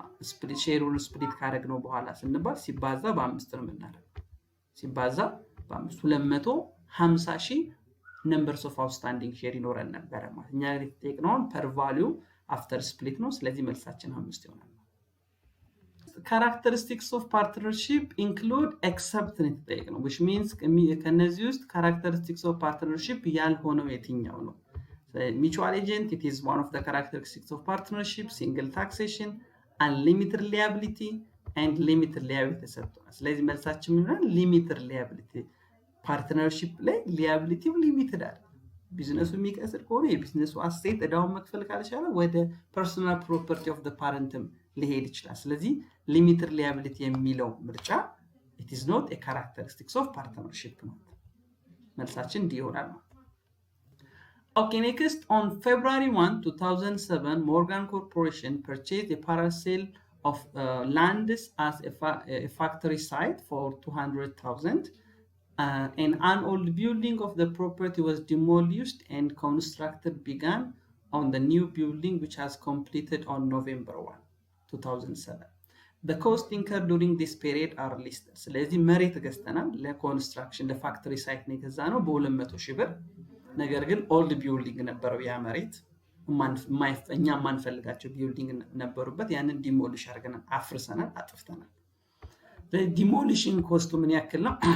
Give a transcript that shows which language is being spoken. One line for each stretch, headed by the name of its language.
Amharic: ስፕሊት ሼሩን ስፕሊት ካደረግነው በኋላ ስንባል ሲባዛ በ5 ነው የምናደርገው። ሲባዛ በ5 250,000 ነምበርስ ኦፍ አውትስታንዲንግ ሼር ይኖረን ነበር ማለት። እኛ የተጠየቅነው ፐር ቫልዩ አፍተር ስፕሊት ነው። ስለዚህ መልሳችን 5 ይሆናል።
English: characteristics of partnership include except
Amharic: ነው which means ከነዚህ ውስጥ
English: characteristics of partnership
Amharic: ያልሆነው የትኛው ነው?
English: mutual agent, it is one of the characteristics of partnership. single taxation, unlimited liability and limited liability
Amharic: ተሰጥቷል። ስለዚህ መልሳችን ምን ይሆናል? limited liability። ፓርትነርሺፕ ላይ ሊያቢሊቲ ሊሚትድ አይደል። ቢዝነሱ የሚቀስር ከሆነ የቢዝነሱ አሴት እዳውን መክፈል ካልቻለ ወደ ፐርሰናል ፕሮፐርቲ ኦፍ ዘ ፓረንትም ሊሄድ ይችላል። ስለዚህ ሊሚትድ ሊያቢሊቲ የሚለው ምርጫ
English: it is not a characteristics of partnership
Amharic: ነው። መልሳችን ዲ ይሆናል።
English: Okay, next, on February 1, 2007, Morgan Corporation purchased a parcel of lands as a factory site for 200,000. And an old building of the property was demolished and construction began on the new building, which has completed on November 1, 2007. The cost incurred during this period are listed.
Amharic: ስለዚህ መሬት ገዝተናል ለኮንስትራክሽን ለፋክተሪ ሳይት ነው የገዛነው በ200,000 ብር። ነገር ግን ኦልድ ቢልዲንግ ነበረው ያ መሬት እኛ ማንፈልጋቸው ቢልዲንግ ነበሩበት። ያንን ዲሞሊሽ አድርገናል፣ አፍርሰናል፣ አጥፍተናል። ዲሞሊሽን ኮስቱ ምን ያክል ነው?